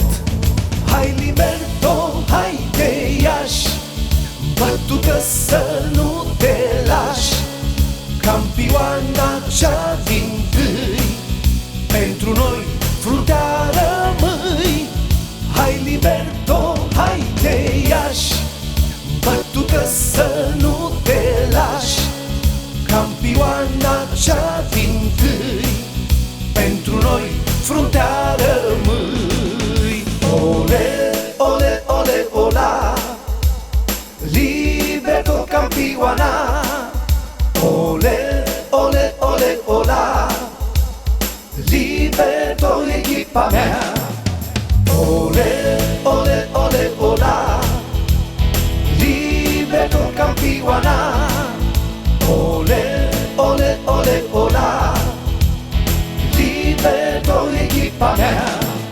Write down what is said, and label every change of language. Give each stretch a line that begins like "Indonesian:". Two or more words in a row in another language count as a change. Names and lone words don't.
Romanian: Hai Liberto, hai te Iași, bătută să nu te lași, campioana cea dintâi, pentru noi fruntea rămâi. Hai Liberto, hai te Iași, bătută să nu te lași, campioana cea dintâi, pentru noi fruntea rămâi. Ole, ole, ole, ola, Liberto campioana. Ole, ole, ole, ola, Liberto echipa mea. Ole, ole, ole, ola, Liberto campioana. Ole, ole, ole, ola, Liberto echipa mea.